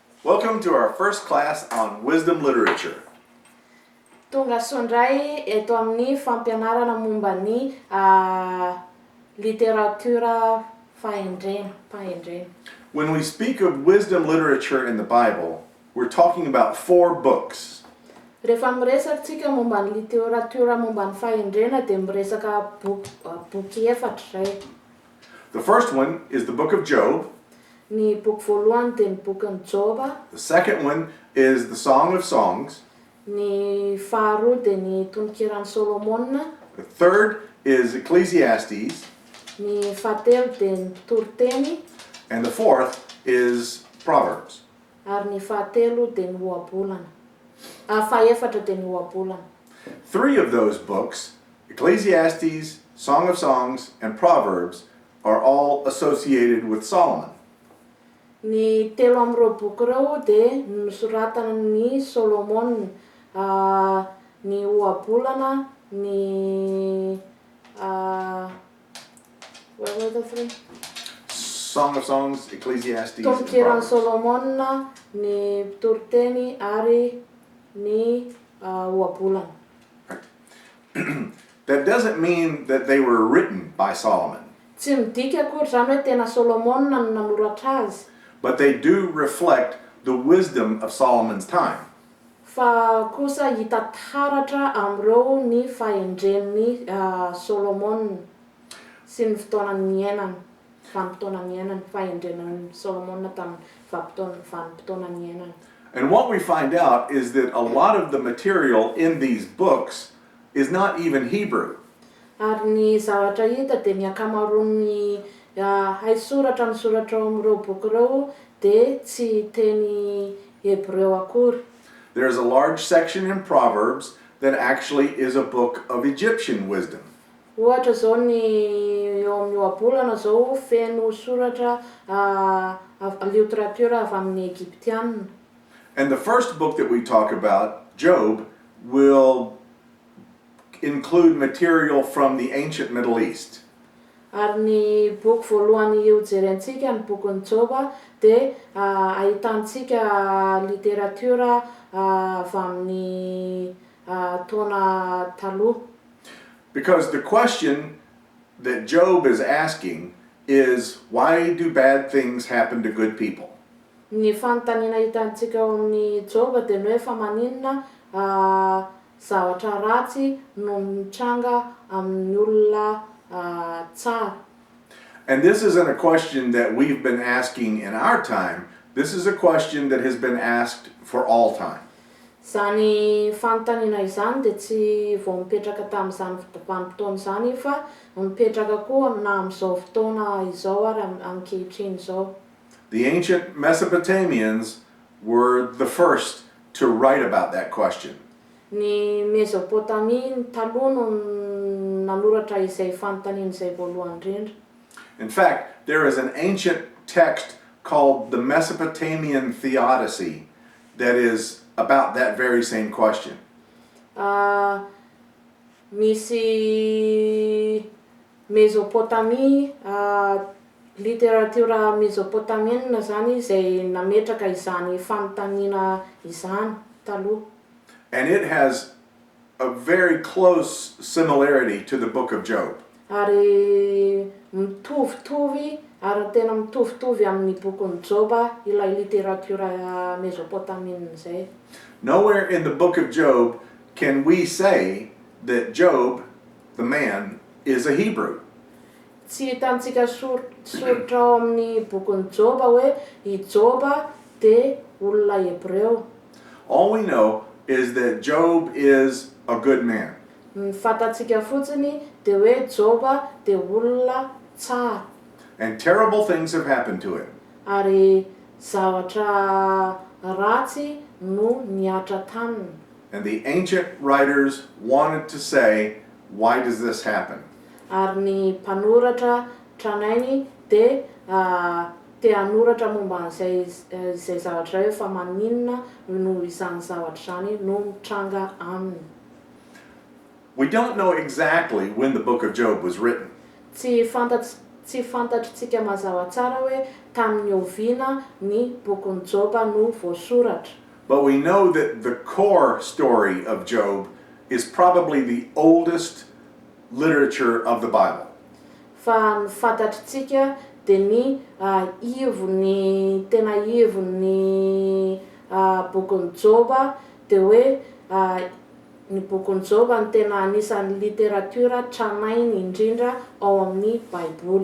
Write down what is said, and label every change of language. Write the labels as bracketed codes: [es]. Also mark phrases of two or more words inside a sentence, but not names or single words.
[en] Welcome to our first class on wisdom literature. [mg] Tonga sondray eto amin'ny fampianarana momba ny literatura fahendrena. [en] When we speak of wisdom literature in the Bible, we're talking about 4 books. [mg] Rehefa miresatsika momba ny literatura momba ny fahendrena dia miresaka boky efatra zay. [en] The first one is the book of Job. [mg] Ny boky voalohany dia ny bokin'ny Joba. [en] The second one is the Song of Songs. [mg] Ny faharoa dia ny tonokiran'i Solomona. [en] The third is Ecclesiastes. [mg] Ny fahatelo dia ny toroteny. [en] And the fourth is Proverbs. [mg] Ary ny fahatelo dia ny ohabolana. Fahaefatra dia ny ohabolana. [en] 3 of those books, Ecclesiastes, Song of Songs, and Proverbs, are all associated with Solomon. [mg] Ny telo am'ireo boky ireo dia nosoratana ny Solomon, ny ohabolana, ny [en] what were the 3? Song of Songs, Ecclesiastes, and [mg] Tonokiran'i [en] Proverbs. [mg] Solomona, ny toroteny ary ny ohabolana. [en] That doesn't mean that they were written by Solomon, [mg] Tsy midika akory zany hoe tena Solomona no nanoratra azy, [en] but they do reflect the wisdom of Solomon's time. [mg] fa kosa hita taratra am'ireo ny fahendren'ny Solomon sy ny fotoanany niainany, vanim-potoanany niainany, fahendrenan'ny Solomona tamin'ny vanim-potoanany niainany. [en] And what we find out is that a lot of the material in these books is not even Hebrew. [mg] Ary ny zavatra hita dia ny akamaroan'ny haisoratra misoratra ao am'ireo boky ireo dia tsy teny Hebreo akory. [en] There's a large section in Proverbs that actually is a book of Egyptian wisdom. [mg] Ohatra zao ny eo amin'ny ohabolana zao feno soratra literatura avy amin'ny Egyptianina. [en] And the first book that we talk about, Job, will include material from the ancient Middle East. [mg] Ary ny boky voalohany io jerentsika ny bokin'ny Joba dia ahitantsika literatura avy amin'ny taona taloha. [en] Because the question that Job is asking is, why do bad things happen to good people? [mg] Ny fanontaniana hitantsika ao amin'ny Joba dia ny hoe fa maninona zavatra ratsy no mitranga amin'ny olona tsara. [en] And this isn't a question that we've been asking in our time. This is a question that has been asked for all time. [mg] Zany fanontaniana izany dia tsy vao mipetraka tamin'izany vanim-potoana izany fa mipetraka koa na amin'izao fotoana izao ary ankehitriny izao. [en] The ancient Mesopotamians were the first to write about that question. [mg] Ny Mesopotamia taloha no nanoratra izay fanontaniana izay voalohany indrindra. [en] In fact, there is an ancient text called the Mesopotamian Theodicy that is about that very same question. [mg] Misy Mesopotamia, literatura mesopotamiana zany izay nametraka izany fanontaniana izany taloha. [en] And it has a very close similarity to the book of Job. [mg] Ary mitovitovy ary tena mitovitovy amin'ny bokin'ny Joba ilay literatura mesopotamiana izay. [en] Nowhere in the book of Job can we say that Job, the man, is a Hebrew. [mg] Tsy hitantsika soratra ao amin'ny bokin'ny Joba hoe i Joba dia olona Hebreo. [en] All we know is that Job is a good man. [mg] Ny fatatsika fotsiny dia hoe Joba dia olona tsara. [en] And terrible things have happened to him. [mg] Ary zavatra ratsy no niatra taminy. [en] And the ancient writers wanted to say, why does this happen? [mg] Ary ny mpanoratra tranainy dia te hanoratra momba izay zavatra hoe fa maninona no izany zavatra izany no mitranga aminy. [en] We don't know exactly when the book of Job was written. [mg] Tsy tsy fantatritsika mazava tsara hoe tamin'ny oviana ny bokin'ny Joba no voasoratra. [en] But we know that the core story of Job is probably the oldest literature of the Bible. [mg] Fa ny fantatritsika dia ny ivony tena ivony bokin'ny Joba dia hoe ny bokin'ny Joba ny tena anisan'ny literatiora tranainy indrindra ao amin'ny Baiboly.